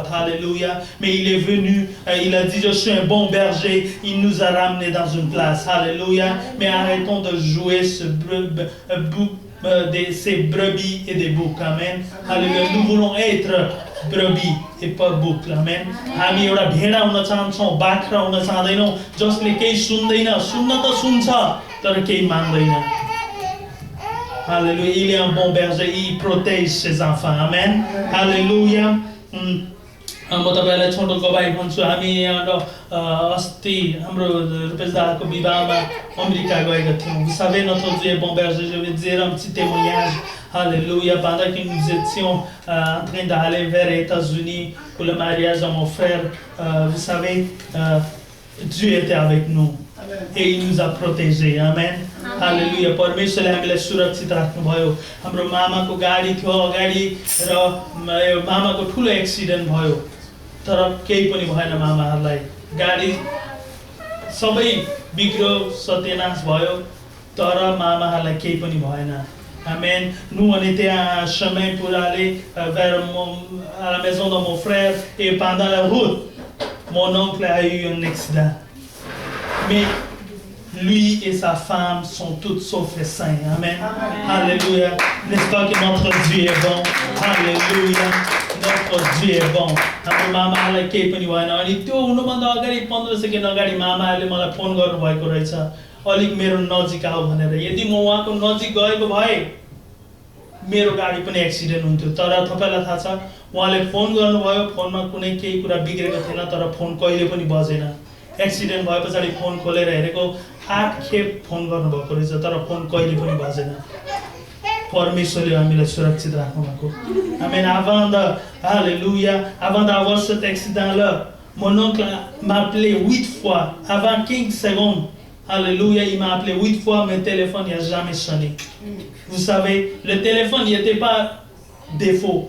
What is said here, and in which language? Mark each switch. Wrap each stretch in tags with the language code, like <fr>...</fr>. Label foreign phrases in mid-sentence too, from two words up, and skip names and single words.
<fr>Alléluia. Mais il est venu, il a dit je suis un bon berger. Il nous a ramenés dans une place. Alléluia. Mais arrêtons de jouer ces brebis et des boucs. Amen. Alléluia. Nous voulons être brebis et pas boucs. Amen.</fr> <ne>हामी एउटा भेडा हुन चाहन्छौँ, बाख्रा हुन चाहदैनौँ जसले केही सुन्दैन. सुन्न त सुन्छ तर केही मान्दैन.</ne> <fr>Alléluia. Il est un bon berger. Il protège ses enfants. Amen. Alléluia.</fr> <ne>म तपाईँलाई छोटो गवाई भन्छु हामी यहाँ अस्ति हाम्रो रुपेश दाको विवाहमा अमेरिका गएका थियौँ.</ne> <fr>Vous savez, notre Dieu est bon berger. Je vais dire un petit témoignage. Alléluia. Pendant que nous étions en train d'aller vers les États-Unis pour le mariage de mon frère, vous savez, Dieu était avec nous. Et il nous a protégés. Amen. Alléluia.</fr> <ne>परमेश्वरले हामीलाई सुरक्षित राख्नुभयो. हाम्रो मामाको गाडी थियो अगाडि र मामाको ठुलो एक्सिडेन्ट भयो. तर केही पनि भएन मामाहरूलाई. गाडी सबै बिग्रो सत्यनाश भयो तर मामाहरूलाई केही पनि भएन.</ne> <fr>Amen. Nous on était en chemin pour aller à la maison de mon frère et pendant la route, mon oncle a eu un accident. Mais lui et sa femme sont toutes saufs et sains. Amen. Alléluia. N'est-ce pas que notre Dieu est bon? Alléluia. Notre Dieu est bon.</fr> <ne>हाम्रो मामालाई केही पनि भएन. अनि त्यो हुनुभन्दा अगाडि 15 सेकेन्ड अगाडि मामाले मलाई फोन गर्नुभएको रहेछ अलिक मेरो नजिक आऊ भनेर. यदि म उहाँको नजिक गएको भए मेरो गाडी पनि एक्सिडेन्ट हुन्थ्यो. तर तपाईलाई थाहा छ उहाँले फोन गर्नुभयो. फोनमा कुनै केही कुरा बिग्रेको थिएन तर फोन कहिले पनि बजेन. एक्सिडेन्ट भए पछाडि फोन खोलेर हेरेको 8 खेप फोन गर्नुभएको रहेछ तर फोन कहिले पनि बजेन. परमेश्वरले हामीलाई सुरक्षित राख्नुभएको.</ne> <fr>Amen. Avant d'avoir cet accident-là, mon oncle m'a appelé 8 fois. Avant 15 secondes, alléluia, il m'a appelé 8 fois, mais le téléphone n'a jamais sonné. Vous savez, le téléphone, il n'était pas défaut.</fr>